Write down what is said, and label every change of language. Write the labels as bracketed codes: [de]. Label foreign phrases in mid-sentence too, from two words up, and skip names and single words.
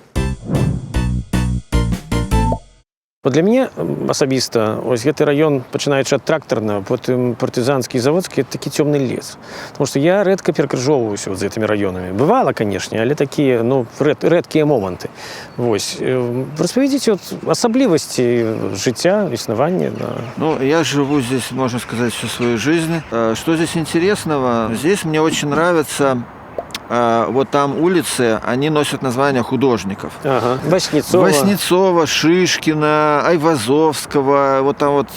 [be] Для мяне асабіста ось гэты раён, пачынаючы ад трактарнага, потым партызанскі і заводскі, это такі цёмны лес. Таму што я рэдка перакрыжоўваюся з гэтымі раёнамі. Бывала, канешне, але такія, рэдкія моманты. Вось. Распавядзіце асаблівасці жыцця, існавання. [ru] Я живу здесь, можно сказать, всю свою жизнь. Что здесь интересного? Здесь мне очень нравится... Вот там улицы, они носят названия художников. Ага. Васнецова, Шишкина, Айвазовского. Вот там вот...